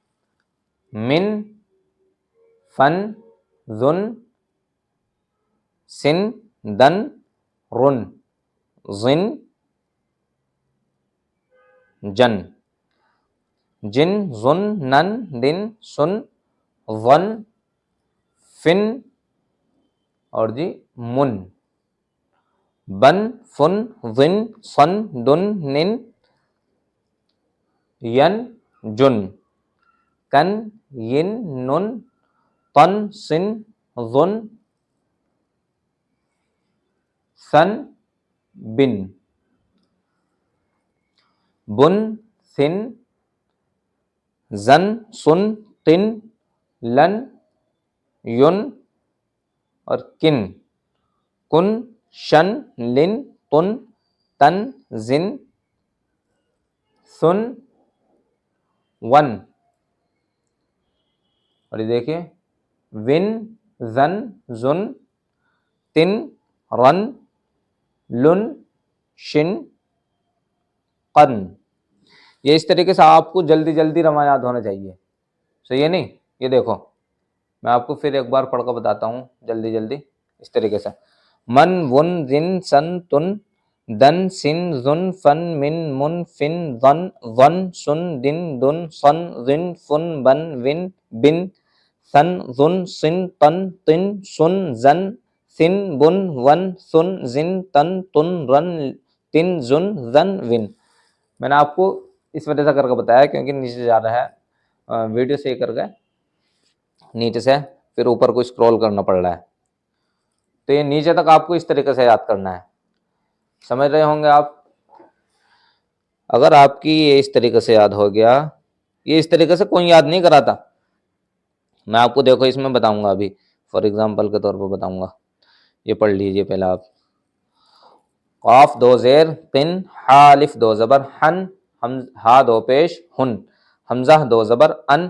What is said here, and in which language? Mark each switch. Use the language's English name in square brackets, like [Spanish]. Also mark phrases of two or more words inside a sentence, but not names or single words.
[Arabic] من، فن، ظن، سن، دن، رن، زن جن، جن زن نن دن سن ون فن [Urdu] اور جی [Arabic] من، بن فن ون سن دن نن ین جن، کن ین نن تن سن ظن سن بن، بن سن زن سن تن لن یون اور کن، کن شن لن تن تن زن سن ون، [Urdu] اور یہ دیکھیے [Arabic] ون زن زن تن رن لن شن قن۔ [Urdu] یہ اس طریقے سے آپ کو جلدی جلدی رمایات ہونا چاہیے، صحیح ہے نہیں؟ یہ دیکھو میں آپ کو پھر ایک بار پڑھ کر بتاتا ہوں جلدی جلدی اس طریقے سے، [Arabic] من ون زن سن تن دن سن زن فن من من فن ظن ظن سن دن دن صن ظن فن بن ون بن سن ظن سن تن تن سن زن سن بن ون سن زن تن تن رن تن زن زن ون۔ [Urdu] میں نے آپ کو اس وجہ سے کر کے بتایا کیونکہ نیچے جا رہا ہے ویڈیو سے کر کے نیچے سے پھر اوپر کو اسکرول کرنا پڑ رہا ہے، تو یہ نیچے تک آپ کو اس طریقے سے یاد کرنا ہے، سمجھ رہے ہوں گے آپ؟ اگر آپ کی یہ اس طریقے سے یاد ہو گیا، یہ اس طریقے سے کوئی یاد نہیں کراتا، میں آپ کو دیکھو اس میں بتاؤں گا، ابھی [English] for example [Urdu] کے طور پر بتاؤں گا، یہ پڑھ لیجئے پہلے آپ، قاف دو زیر قن، ہا الف دو زبر ہن، ہا دو پیش ہن، حمزہ دو زبر ان۔